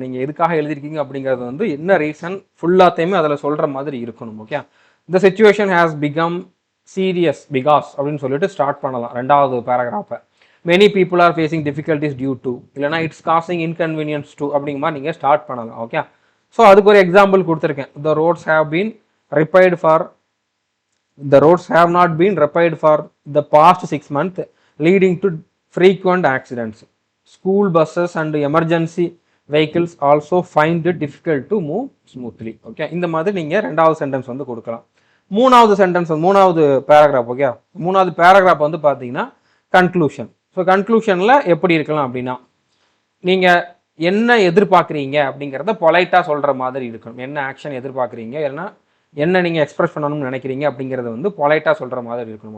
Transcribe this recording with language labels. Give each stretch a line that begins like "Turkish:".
Tamil: நீங்கள் எதுக்காக எழுதிருக்கீங்க அப்படிங்கிறது வந்து என்ன ரீசன் ஃபுல்லாத்தையுமே அதில் சொல்கிற மாதிரி இருக்கணும். Okay,
English: the situation has become serious because
Tamil: அப்படின்னு சொல்லிட்டு ஸ்டார்ட் பண்ணலாம் 2வது பேராகிராஃபை.
English: many people are facing difficulties due to, இல்லைனா it's causing inconvenience to
Tamil: அப்படிங்கிற மாதிரி நீங்கள் ஸ்டார்ட் பண்ணலாம். ஓகே, ஸோ அதுக்கு ஒரு எக்ஸாம்பிள் கொடுத்துருக்கேன்.
English: The roads have been repaired for the roads have not been repaired for the past 6 months, leading to frequent accidents. School buses and emergency vehicles also find it difficult to move smoothly.
Tamil: Okay, இந்த மாதிரி நீங்கள் ரெண்டாவது sentence வந்து கொடுக்கலாம். மூணாவது sentence, மூணாவது paragraph. Okay, மூணாவது paragraph வந்து பார்த்தீங்கன்னா கன்க்ளூஷன். ஸோ கன்க்ளூஷனில் எப்படி இருக்கலாம் அப்படின்னா, நீங்கள் என்ன எதிர்பார்க்குறீங்க அப்படிங்கிறத பொலைட்டாக சொல்கிற மாதிரி இருக்கணும். என்ன ஆக்ஷன் எதிர்பார்க்குறீங்க, இல்லைன்னா என்ன நீங்கள் எக்ஸ்பிரஸ் பண்ணணும்னு நினைக்கிறீங்க அப்படிங்கிறத வந்து பொலைட்டாக சொல்கிற மாதிரி இருக்கணும்.